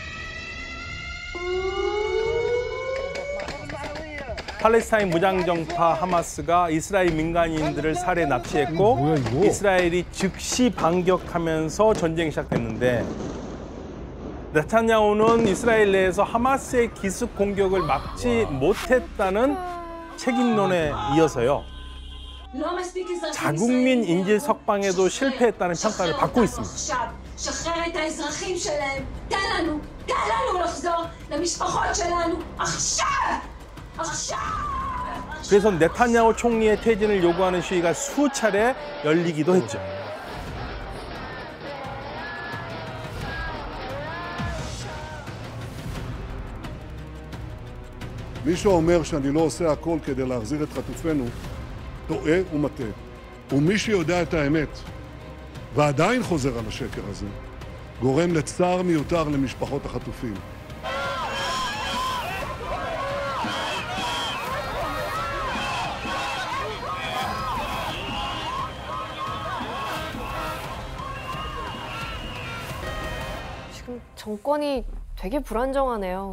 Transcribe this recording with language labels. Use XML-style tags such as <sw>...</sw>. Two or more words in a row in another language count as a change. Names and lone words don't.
<ko>팔레스타인 무장정파 하마스가 이스라엘 민간인들을 살해 납치했고 이스라엘이 즉시 반격하면서 전쟁이 시작됐는데 네탄야후는 이스라엘 내에서 하마스의 기습 공격을 막지 못했다는 책임론에 이어서요, 자국민 인질 석방에도 실패했다는 평가를 받고 있습니다. 그래서 네탄야후 총리의 퇴진을 요구하는 시위가 수차례 열리기도 했죠.</ko> <he>מי שאומר שאני לא עושה הכל כדי להחזיר את חטופינו, טועה ומטעה. ומי שיודע את האמת, ועדיין חוזר על השקר הזה, גורם לצער מיותר למשפחות החטופים.</he> <ko>지금 정권이 되게 불안정하네요.</ko>